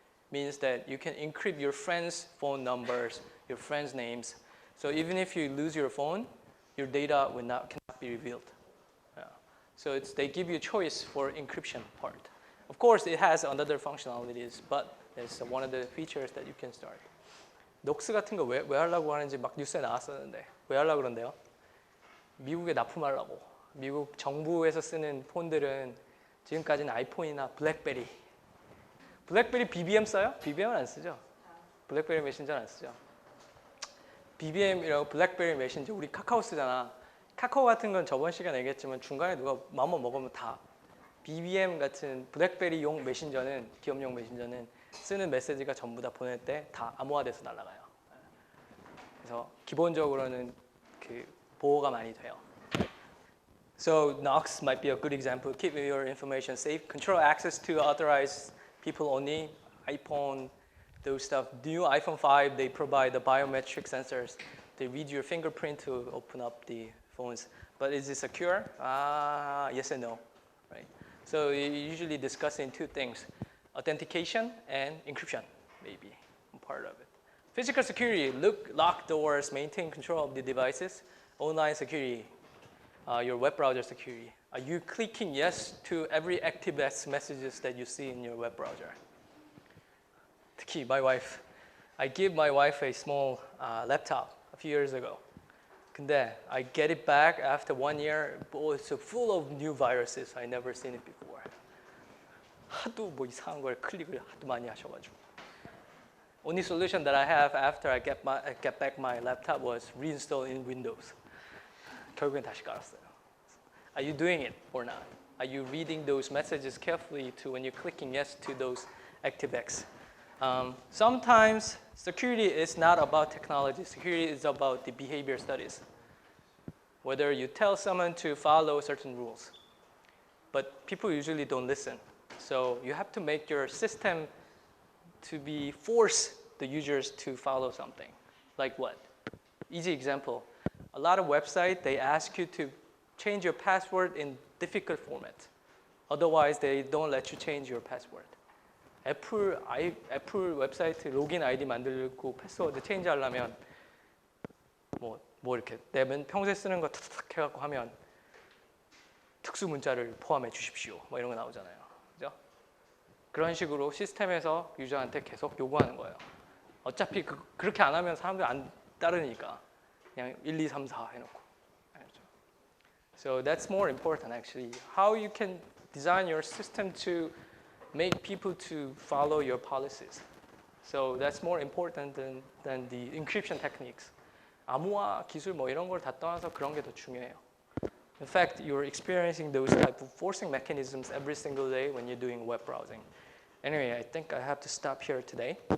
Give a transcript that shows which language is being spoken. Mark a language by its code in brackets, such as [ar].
[en] Means that you can encrypt your friends' phone numbers, your friends' names. So even if you lose your phone, your data cannot be revealed. Yeah. So they give you a choice for encryption part. Of course, it has other functionalities, but it's one of the features that you can start. [ko] 녹스 같은 거 왜 하려고 하는지 막 뉴스에 나왔었는데 왜 하려고 그런대요? 미국에 납품하려고. 미국 정부에서 쓰는 폰들은 지금까지는 아이폰이나 블랙베리. 블랙베리 BBM 써요? BBM은 안 쓰죠. 블랙베리 메신저는 안 쓰죠. BBM이라고 블랙베리 메신저 우리 카카오 쓰잖아. 카카오 같은 건 저번 시간에 얘기했지만 중간에 누가 마음만 먹으면 다 BBM 같은 블랙베리용 메신저는 기업용 메신저는 쓰는 메시지가 전부 다 보낼 때 다 암호화돼서 날아가요. 그래서 기본적으로는 그 보호가 많이 돼요. [en] So Knox might be a good example. Keep your information safe. Control access to authorized people only. iPhone, those stuff. New iPhone 5, they provide the biometric sensors. They read your fingerprint to open up the phones. But is it secure? Yes and no. Right. So you usually discuss in two things: authentication and encryption, maybe part of it. Physical security: lock doors, maintain control of the devices. Online security: your web browser security. Are you clicking yes to every ActiveX messages that you see in your web browser? [ko] 특히 [en] my wife. I gave my wife a small laptop a few years ago. [ko] 근데 [en] I get it back after 1 year. It's full of new viruses. I never seen it before. [ko] 하도 뭐 이상한 걸 클릭을 하도 많이 하셔가지고. [en] Only solution that I have after I get back my laptop was reinstall in Windows. [ko] 결국엔 다시 깔았어요. [en] Are you doing it or not? Are you reading those messages carefully to when you're clicking yes to those ActiveX? Sometimes security is not about technology. Security is about the behavior studies. Whether you tell someone to follow certain rules. But people usually don't listen. So you have to make your system to be force the users to follow something. Like what? Easy example. A lot of websites, they ask you to change your password in difficult format. Otherwise, they don't let you change your password. [ko] 애플 웹사이트 로긴 아이디 만들고 패스워드 체인지 하려면 뭐 이렇게 내 평소에 쓰는 거 탁탁 해갖고 하면 특수 문자를 포함해 주십시오. 뭐 이런 거 나오잖아요. 그죠? 그런 식으로 시스템에서 유저한테 계속 요구하는 거예요. 어차피 그렇게 안 하면 사람들이 안 따르니까 그냥 1, 2, 3, 4 해놓고. [en] So that's more important actually. How you can design your system to make people to follow your policies. So that's more important than the encryption techniques. [ko] 암호화 기술 뭐 이런 걸 다 떠나서 그런 게 더 중요해요. [en] In fact, you're experiencing those type of forcing mechanisms every single day when you're doing web browsing. Anyway, I think I have to stop here today.